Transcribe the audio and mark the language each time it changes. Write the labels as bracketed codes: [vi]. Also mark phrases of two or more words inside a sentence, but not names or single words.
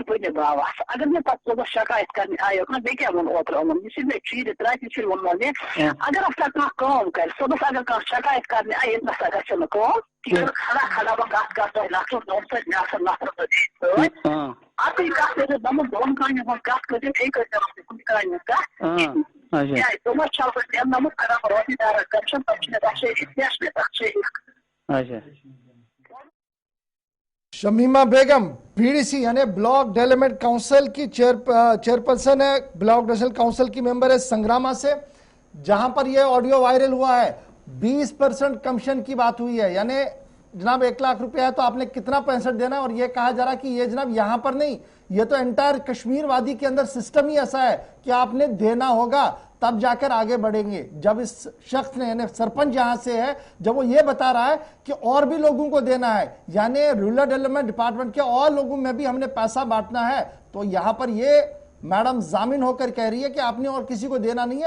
[ks] پننہِ باوس اگر مےٚ پتہٕ صُبحس شکایت کرنہِ آیو نہ بیٚیہِ کیٛاہ ووٚن اوترٕ یِمن یہِ چھِ مےٚ چیٖرِ 3 پھِرِ ووٚنمو مےٚ اگر ہسا کانٛہہ کٲم کرِ صُبحس اگر کانٛہہ شکایت کرنہِ آیہِ ییٚتہِ نسا گژھِ نہٕ کٲم کھڑا بہٕ کتھ کرٕ تۄہہِ نفرس سۭتۍ مےٚ آسن نفر سۭتۍ اَکٕے کتھ کٔرِو دوٚپمُت 2 کامٮ۪ن ہٕنٛز کتھ کٔرِو بیٚیہِ کٔرۍزیٚو کُنہِ کامہِ ہٕنٛز کتھ تِمن چھَس بہٕ دِنٲمٕژ اگر بہٕ رۄپیہِ دہ کرچن تِم چھِ مےٚ تتھ شریٖک کیٛاہ چھِ مےٚ تتھ شریٖک [ur] شمیمہ بیگم بی ڈی سی یعنی [en] block development council [ur] کی چیئرپرسن ہے، [en] block development council [ur] کی ممبر ہے سنگراما سے، جہاں پر یہ آڈیو وائرل ہوا ہے 20% کمیشن کی بات ہوئی ہے، یعنی جناب 1 لاکھ روپیہ ہے تو آپ نے کتنا 65 دینا ہے، اور یہ کہا جا رہا کہ یہ جناب یہاں پر نہیں، یہ تو انٹائر کشمیر وادی کے اندر سسٹم ہی ایسا ہے کہ آپ نے دینا ہوگا تب جا کر آگے بڑھیں گے. جب اس شخص نے، یعنی سرپنچ یہاں سے ہے، جب وہ یہ بتا رہا ہے کہ اور بھی لوگوں کو دینا ہے، یعنی [en] rural development department [ur] کے اور لوگوں میں بھی ہم نے پیسہ بانٹنا ہے، تو یہاں پر یہ میڈم ضامن ہو کر کہہ رہی ہے کہ آپ نے اور کسی کو دینا نہیں ہے.